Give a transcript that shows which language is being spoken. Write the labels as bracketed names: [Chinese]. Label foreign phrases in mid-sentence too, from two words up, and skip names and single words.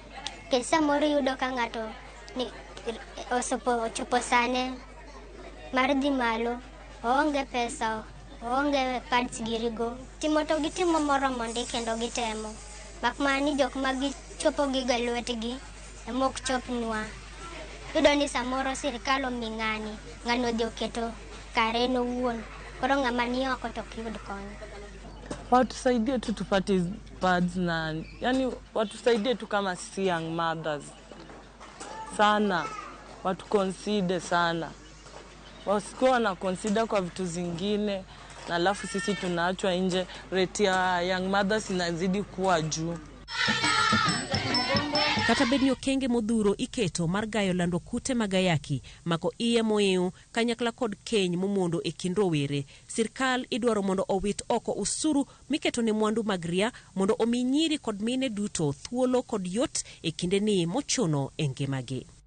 [Luo (Kenya and Tanzania)] Nikech samoro yudo ka ng'ato ochopo sane mar dhi malo, oonge pesa, oonge pads girigo. Timo to gitimo moromondi kendo gitemo. Mak mana ni jok ma gichopo giga lwetgi emok chopnwa. Yudo ni samoro sirkal omi ng'ani odhi oketo kare en owuon. Koro ng'ama ni oko to ok yud kony. [Swahili] Watusaidie tu tupate pads na yani watusaidie tu kama si [English] young mothers [Swahili] sana, watu consider sana, wasikuwa na consider kwa vitu zingine na alafu sisi tunaachwa nje, rate ya [English] young mothers [Swahili] inazidi kuwa juu. [Luo (Kenya and Tanzania)] Kata bedni okenge modhuro iketo mar gayo lando kute magayaki mako iye moeu kanyakla kod keny momondo e kind rowere, sirkal idwaro mondo owit oko usuru miketo ne mwandu mag ria mondo omi nyiri kod mine duto thuolo kod yot e kinde ni mochuno e ngimagi.